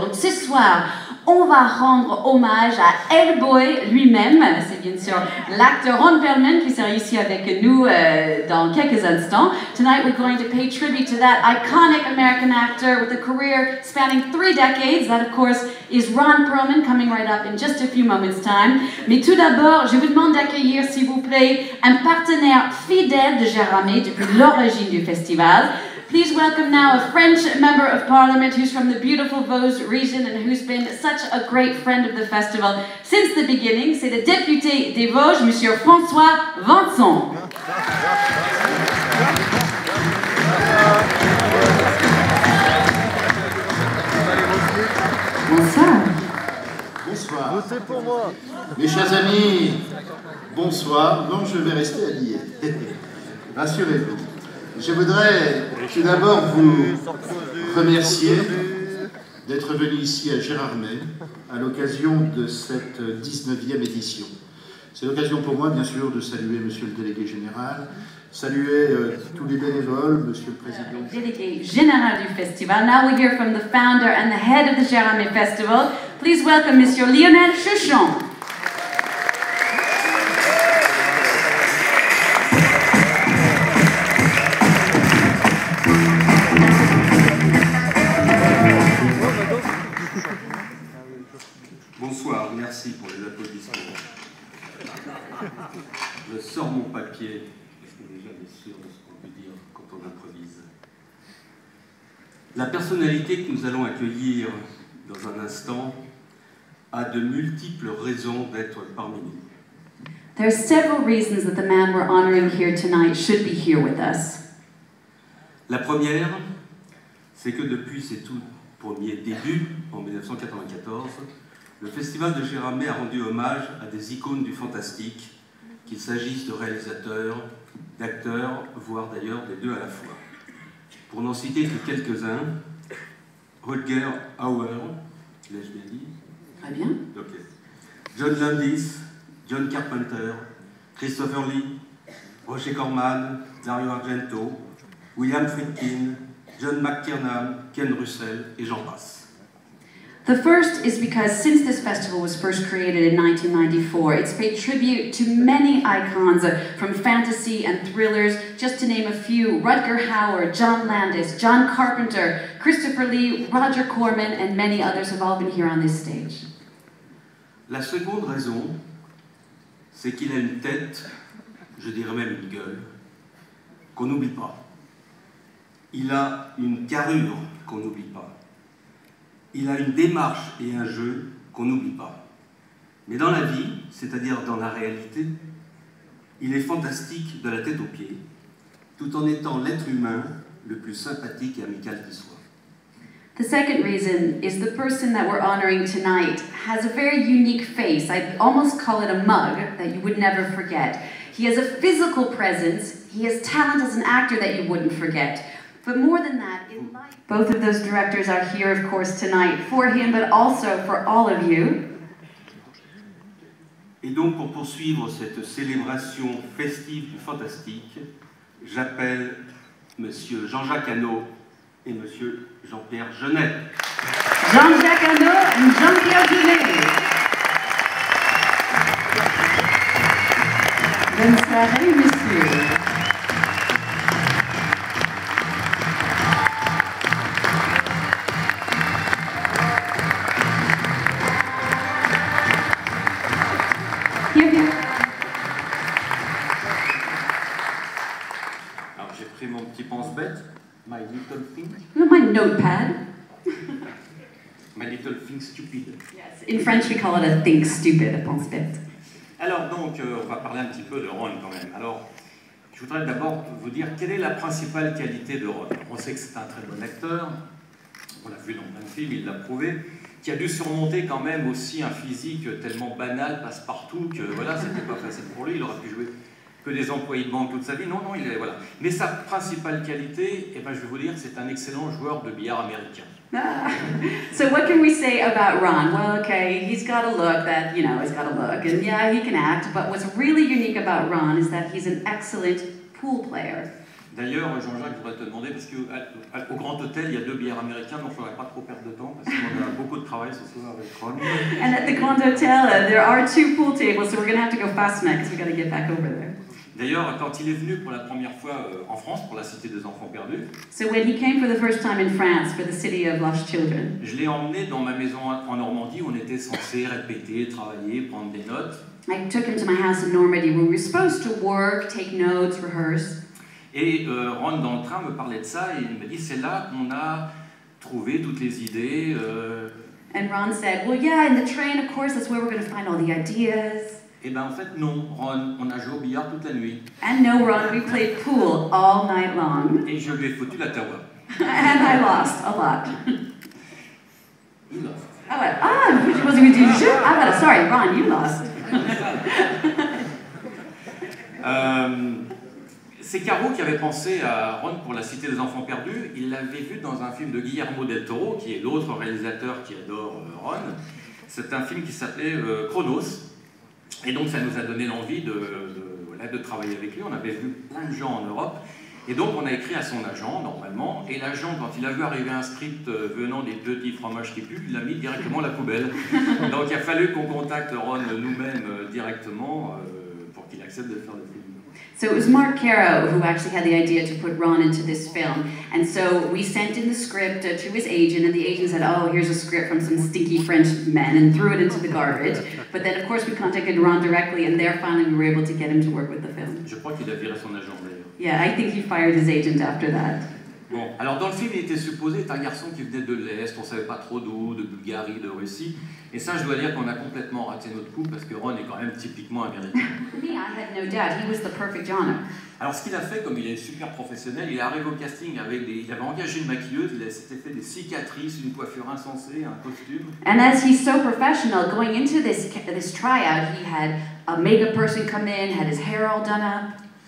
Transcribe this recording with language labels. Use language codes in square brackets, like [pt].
[fr] Donc ce soir, on va rendre hommage à Hellboy lui-même. C'est bien sûr l'acteur Ron Perlman qui sera ici avec nous dans quelques instants. [en] Tonight we're going to pay tribute to that iconic American actor with a career spanning 3 decades. That of course is Ron Perlman, coming right up in just a few moments time. [fr] Mais tout d'abord, je vous demande d'accueillir s'il vous plaît un partenaire fidèle de Gérardmer depuis l'origine du festival. [en] Please welcome now a French member of parliament who's from the beautiful Vosges region and who's been such a great friend of the festival since the beginning. [fr] C'est le député des Vosges, Monsieur François Vincent. Bonsoir. Bonsoir. Votez pour moi. Mes chers amis, bonsoir. Non, je vais rester habillé. Rassurez-vous. Je voudrais tout d'abord vous remercier d'être venu ici à Gérardmer à l'occasion de cette 19e édition. C'est l'occasion pour moi, bien sûr, de saluer Monsieur le Délégué Général, saluer tous les bénévoles, Monsieur le Président. Délégué général du festival. [en] Now we hear from the founder and the head of the Gérardmer Festival. Please welcome Monsieur Lionel Chouchon. [fr] Bonsoir, merci pour les applaudissements. Je sors mon papier, parce qu'on n'est jamais sûr de ce qu'on peut dire quand on improvise. La personnalité que nous allons accueillir dans un instant a de multiples raisons d'être parmi nous. [en] There are several reasons that the man we're honoring here tonight should be here with us. [fr] La première, c'est que depuis ses tout premiers débuts, en 1994, le Festival de Gérardmer a rendu hommage à des icônes du fantastique, qu'il s'agisse de réalisateurs, d'acteurs, voire d'ailleurs des deux à la fois. Pour n'en citer que quelques-uns, Rutger Hauer, l'ai-je bien dit? Très bien. Okay. John Landis, John Carpenter, Christopher Lee, Roger Corman, Dario Argento, William Friedkin, John McTiernan, Ken Russell, et j'en passe. [en] The first is because since this festival was first created in 1994, it's paid tribute to many icons from fantasy and thrillers, just to name a few: Rutger Hauer, John Landis, John Carpenter, Christopher Lee, Roger Corman, and many others have all been here on this stage. [fr] La seconde raison, c'est qu'il a une tête, je dirais même une gueule, qu'on n'oublie pas. Il a une carrure qu'on n'oublie pas. Il a une démarche et un jeu qu'on n'oublie pas. Mais dans la vie, c'est-à-dire dans la réalité, il est fantastique de la tête aux pieds, tout en étant l'être humain le plus sympathique et amical qui soit. [en] The second reason is the person that we're honoring tonight has a very unique face. I'd almost call it a mug that you would never forget. He has a physical presence, he has talent as an actor that you wouldn't forget. But more than that, in life, both of those directors are here, of course, tonight for him, but also for all of you. [fr] Et donc, pour poursuivre cette célébration festive du fantastique, j'appelle Monsieur Jean-Jacques Hano et Monsieur Jean-Pierre Jeunet. Jean-Jacques Hano et Jean-Pierre Jeunet. Bonne soirée, messieurs. Alors j'ai pris mon petit pense-bête, [en] My Little Thing. My notepad. My Little Thing Stupid. Yes, in French we call it a think stupid, a pense-bête. [fr] Alors donc, on va parler un petit peu de Ron quand même. Alors, je voudrais d'abord vous dire quelle est la principale qualité de Ron. On sait que c'est un très bon acteur, on l'a vu dans plein de films, il l'a prouvé, qui a dû surmonter quand même aussi un physique tellement banal, passe-partout, que voilà, c'était pas facile pour lui, il aurait pu jouer que des employés de banque toute sa vie. Non, non, il est, voilà. Mais sa principale qualité, eh ben, je vais vous dire, c'est un excellent joueur de billard américain. [en] So what can we say about Ron? Well, okay, he's got a look that, you know, he's got a look, and yeah, he can act, but what's really unique about Ron is that he's an excellent pool player. [fr] D'ailleurs, Jean-Jacques, je voudrais te demander, parce qu'au Grand Hôtel, il y a 2 bières américains, donc je ne voudrais pas trop perdre de temps, parce qu'on a beaucoup de travail ce soir avec Ron. [en] And at the Grand Hotel, there are 2 pool tables, so we're going to have to go fast tonight because we've got to get back over there. [fr] D'ailleurs, quand il est venu pour la première fois en France, pour la Cité des Enfants Perdus, [en] So when he came for the first time in France for the City of Lost Children, [fr] je l'ai emmené dans ma maison en Normandie où on était censé répéter, travailler, prendre des notes. [en] I took him to my house in Normandy where we were supposed to work, take notes, rehearse. [fr] Et Ron, dans le train, me parlait de ça et il m'a dit c'est là qu'on a trouvé toutes les idées. [en] And Ron said, well, yeah, in the train, of course, that's where we're going to find all the ideas. [fr] Et bien en fait, non, Ron, on a joué au billard toute la nuit. [en] And no, Ron, we played pool all night long. [fr] Et je lui ai foutu la tawa. [en] And I lost a lot. Il lost. I went, was it you shoot? I went, sorry, Ron, you lost. [fr] C'est Caro qui avait pensé à Ron pour la Cité des Enfants Perdus. Il l'avait vu dans un film de Guillermo del Toro, qui est l'autre réalisateur qui adore Ron. C'est un film qui s'appelait Chronos. Et donc ça nous a donné l'envie de travailler avec lui. On avait vu plein de gens en Europe. Et donc on a écrit à son agent, normalement. Et l'agent, quand il a vu arriver un script venant des petits fromages qui puent, il l'a mis directement à la poubelle. Donc il a fallu qu'on contacte Ron nous-mêmes directement pour qu'il accepte de faire le film. [en] So it was Mark Caro who actually had the idea to put Ron into this film. And so we sent in the script to his agent, and the agent said, oh, here's a script from some stinky French men, and threw it into the garbage. But then, of course, we contacted Ron directly, and there finally we were able to get him to work with the film. [fr] Je crois qu'il a viré son agent d'ailleurs. [en] Yeah, I think he fired his agent after that. [fr] Bon, alors dans le film, il était supposé être un garçon qui venait de l'Est, on ne savait pas trop d'où, de Bulgarie, de Russie. Et ça, je dois dire qu'on a complètement raté notre coup, parce que Ron est quand même typiquement américain. [en] Me, I had no doubt. He was the perfect genre. [fr] Alors ce qu'il a fait, comme il est super professionnel, il est arrivé au casting avec il avait engagé une maquilleuse, il s'était fait des cicatrices, une coiffure insensée, un costume. [en] And as he's so professional, going into this tryout, he had a makeup person come in, had his hair all done up.